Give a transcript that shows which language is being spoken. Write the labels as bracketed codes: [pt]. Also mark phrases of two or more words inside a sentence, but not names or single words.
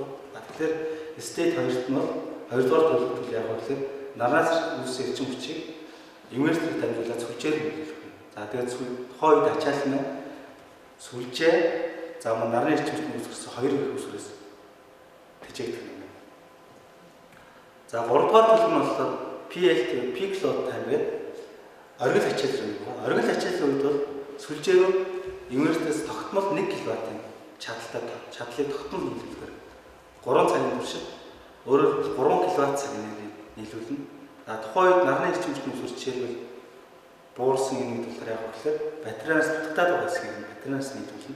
[mn] Тэгэхээр state 2-т нь хоёрдугаар төлөвлөлт яг гэхээр нарнаас үүссэн эрчим хүчийг инверторыг дамжуулаад сүлжээр нийлүүлэх юм. За тэгээд тухайн үед ачаалал нь сүлжээ за мөн нарны эрчим хүчний үүсгэсэн хоёр их үүсвэрээс тэжээгдэх юм. За 3-р төлөв нь болохоор [en] PLT peak load time [mn] гэдэг оргил ачаалал юм. Оргил ачааллын үед бол сүлжээнүүд инверторээс тогтмол 1 кВт-ийн чадлыг тогтмол нийлүүлэхээр 3 цагийн туршид өөрөөр 3 кВт цаг энерги нийлүүлнэ. Тухайн үед нарны эрчим хүчний үүсвэр жишээлбэл буурсан юм болохоор яг гэхээр батарейнаас дутагдаад байгаа хэсгийг батарейнаас нийлүүлнэ.